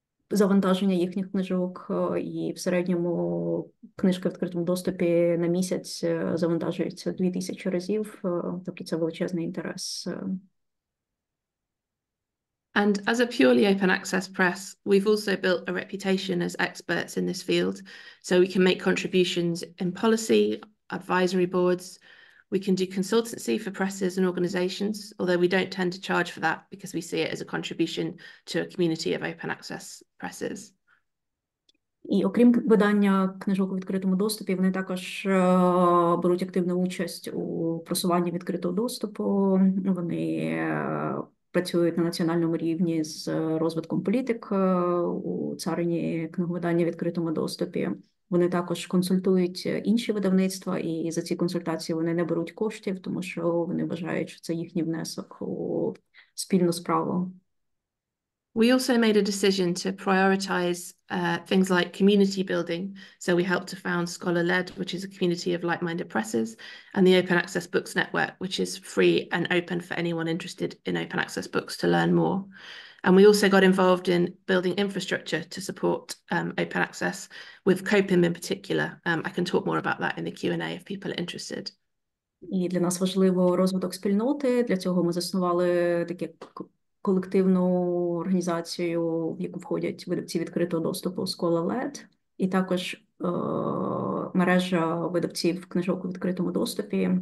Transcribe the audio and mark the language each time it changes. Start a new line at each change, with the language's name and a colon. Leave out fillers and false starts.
Ukrainian: Завантаження їхніх книжок, і в середньому книжка в відкритому доступі на місяць завантажується 2000 разів, тобто це величезний інтерес.
English: And as a purely open access press, we've also built a reputation as experts in this field, so we can make contributions in policy, advisory boards. We can do consultancy for presses and organisations, although we don't tend to charge for that because we see it as a contribution to a community of open access presses.
Ukrainian: І окрім видання книжок у відкритому доступі, вони також беруть активну участь у просуванні відкритого доступу. Вони працюють на національному рівні з розвитком політик у царині книговидання в відкритому доступі. Вони також консультують інші видавництва, і за ці консультації вони не беруть коштів, тому що вони вважають, що це їхній внесок у спільну справу.
English: We also made a decision to prioritise things like community building. So we helped to found Scholar-Led, which is a community of like-minded presses, and the Open Access Books Network, which is free and open for anyone interested in open access books to learn more. And we also got involved in building infrastructure to support open access, with COPIM in particular. I can talk more about that in the Q&A if people are interested.
Ukrainian: І для нас важливо розвиток спільноти. Для цього ми заснували таке колективну організацію, в яку входять видавці відкритого доступу Scholar-Led, і також мережа видавців книжок у відкритому доступі.